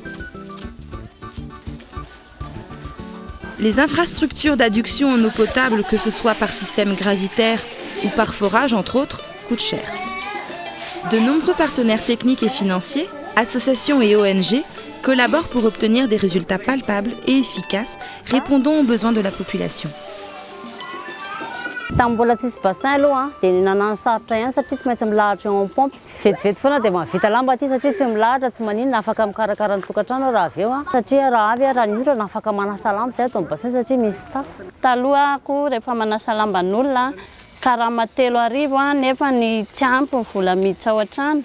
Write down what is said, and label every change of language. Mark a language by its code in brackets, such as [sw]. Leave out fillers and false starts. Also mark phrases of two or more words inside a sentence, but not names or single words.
[fr] Les infrastructures d'adduction en eau potable, que ce soit par système gravitaire ou par forage entre autres, coûtent cher. De nombreux partenaires techniques et financiers, associations et ONG collaborent pour obtenir des résultats palpables et efficaces répondant aux besoins de la population. [mg] Tambola tsisy bassin aloha dia nanano sarotra ihany satria tsy maintsy milahatra eo amin'ny pompy. Vetivety foana dia mahavita lamba aty satria tsy milahatra, tsy maninona afaka mikarakara ny tokantrano raha avy eo. Satria raha avy raha ny orana afaka manasa lamba izay atao ny bassin satria misy tafo. Taloha ako rehefa manasa lamban'olona karama 3 arivo nefa ny tsy ampy ny vola miditra ao an-trano.